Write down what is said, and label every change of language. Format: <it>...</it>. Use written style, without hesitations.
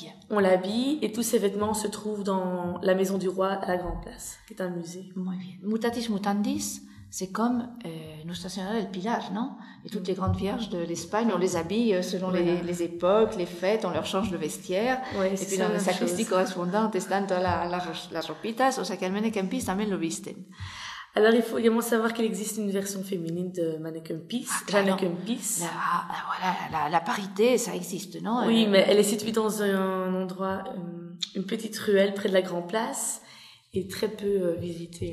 <fr>On l'habille et tous ses vêtements se trouvent dans la maison du roi à la Grande Place, qui est un musée.</fr> <es>Muy bien.</es> <fr>Mutatis mutandis, c'est comme Nostra Signora del Pilar, non? Et toutes les grandes vierges de l'Espagne, on les habille selon les époques, les fêtes, on leur change le vestiaire. Ouais, et puis dans la sacristie correspondante,</fr> <es>están todas las ropitas, o sea que el Manneken Pis también lo visten.</es> <fr>Alors, il faut également savoir qu'il existe une version féminine de Manneken Pis. Manneken Pis. La parité, ça existe, non? Oui, mais elle est située dans un endroit, une petite ruelle près de la Grand Place, et très peu visitée.</fr>